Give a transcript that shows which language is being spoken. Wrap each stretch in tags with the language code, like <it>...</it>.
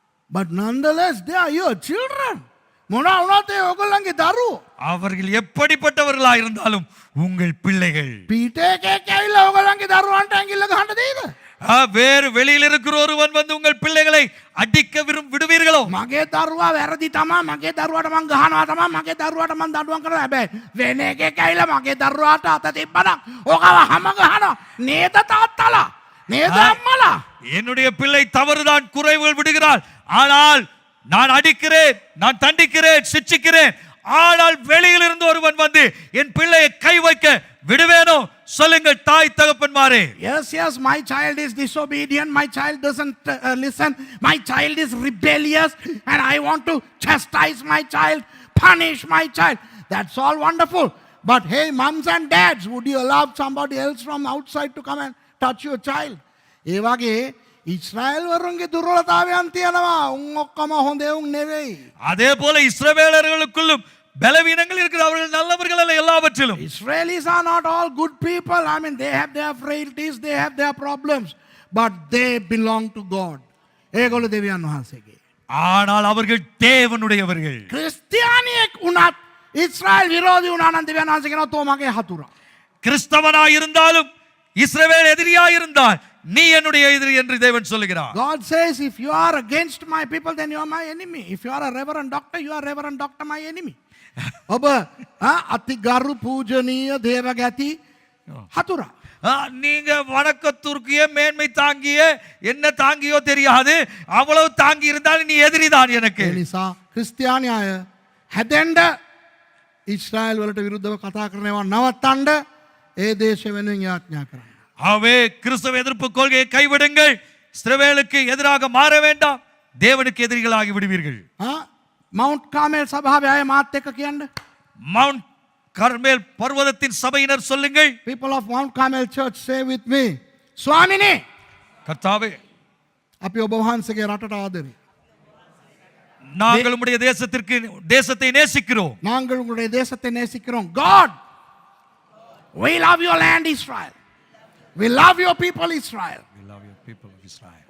<en>But nonetheless, they are your children.</en> <si>මොනවා වුණත් ඒ ඔයගොල්ලන්ගේ දරුවෝ.</si> <ta>அவர்கள் எப்படிப்பட்டவர்களா இருந்தாலும் உங்கள் பிள்ளைகள்.</ta> <si>පීටේ එකෙක් ඇවිල්ලා ඔයගොල්ලන්ගේ දරුවන්ට ඇඟිල්ල ගහන්න දෙයිද?</si> <ta>வேறு வெளியில் இருக்கிற ஒருவன் வந்து உங்கள் பிள்ளைகளை அடிக்க விடுவீர்களோ?</ta> <si>මගේ දරුවා වැරදි තමා, මගේ දරුවාට මං ගහනවා තමා, මගේ දරුවාට මං දඬුවම් කරනවා. හැබැයි වෙන එකෙක් ඇවිල්ලා මගේ දරුවාට අත තිබ්බනම් ඔකව හැම ගහනවා. නේද තාත්තලා? නේද අම්මලා?</si> <ta>என்னுடைய பிள்ளை தவறுதான், குறைவுகள் விடுகிறாள், ஆனால் நான் அடிக்கிறேன், நான் தண்டிக்கிறேன், சிட்சிக்கிறேன். ஆனால் வெளியில் இருந்து ஒருவன் வந்து என் பிள்ளையை கை வைக்க விடுவேனோ? சொல்லுங்கள் தாய் தகப்பன்மாரே.</ta> <en>Yes, my child is disobedient, my child doesn't listen, my child is rebellious and I want to chastise my child, punish my child. That's all wonderful. But hey, moms and dads, would you allow somebody else from outside to come and touch your child?</en> <si>ඒ වගේ ඉස්රායල් වරුන්ගේ දුර්වලතාවයන් තියෙනවා. උන් ඔක්කොම හොඳ උන් නෙවෙයි.</si> <ta>அதே போல இஸ்ரவேலர்களுக்குள்ளும் பலவீனங்கள் இருக்கிற, அவர்கள் நல்லவர்கள் அல்ல எல்லாவற்றிலும்.</ta> <en>Israelis are not all good people. I mean, they have their frailties, they have their problems, but they belong to God.</en> <si>ඒගොල්ලෝ දෙවියන් වහන්සේගේ.</si> <ta>ஆனால் அவர்கள் தேவனுடையவர்கள்.</ta> <si>ක්‍රිස්තියානියෙක් වුණත් ඉස්රායල් විරෝධී වුණා නම් දෙවියන් වහන්සේ කියනවා තෝ මගේ හතුරා.</si> <ta>கிறிஸ்தவனாய் இருந்தாலும் இஸ்ரவேல் எதிரியாய் இருந்தால் நீ என்னுடைய எதிரி என்று தேவன் சொல்லுகிறார்.</ta> <en>God says, if you are against my people, then you are my enemy. If you are a reverend doctor, you are reverend doctor my enemy.</en> <si>ඔබ අති ගරු පූජනීය දේවගති හතුරා.</si> <ta>நீங்க வணக்கத்துக்குரிய மேன்மை தாங்கிய என்ன தாங்கியோ தெரியாது, அவ்வளவு தாங்கி இருந்தாலும் நீ எதிரிதான் எனக்கு.</ta> <si>ඒ නිසා ක්‍රිස්තියානි අය හැදෙන්න ඉස්රායල් වලට විරුද්ධව කතා කරනවා නවත්තන්න ඒ දේශ වෙනුවෙන් යාඥා කරනවා.</si> <ta>ஆகவே கிறிஸ்தவ எதிர்ப்பு கொள்கையை கைவிடுங்கள், இஸ்ரவேலுக்கு எதிராக மாற வேண்டாம், தேவனுக்கு எதிரிகளாகி விடுவீர்கள்.</ta> <si>මවුන්ට් කාමෙල් සභාවේ අය මාත් එක්ක කියන්න.</si> <ta>மவுண்ட் கர்மேல் பர்வதத்தின் சபையினர் சொல்லுங்கள்.</ta> <en>People of Mount Carmel Church, say with me,</en> <si>ස්වාමිනේ,</si> <ta>கர்த்தாவே,</ta> <si>අපි ඔබ වහන්සේගේ රටට ආදරේ.</si> <ta>நாங்கள் உம்முடைய தேசத்தை நேசிக்கிறோம். நாங்கள் உங்களுடைய தேசத்தை நேசிக்கிறோம்.</ta> <en>God, We love your land, Israel. We love your people, Israel. We love your people of Israel.</en>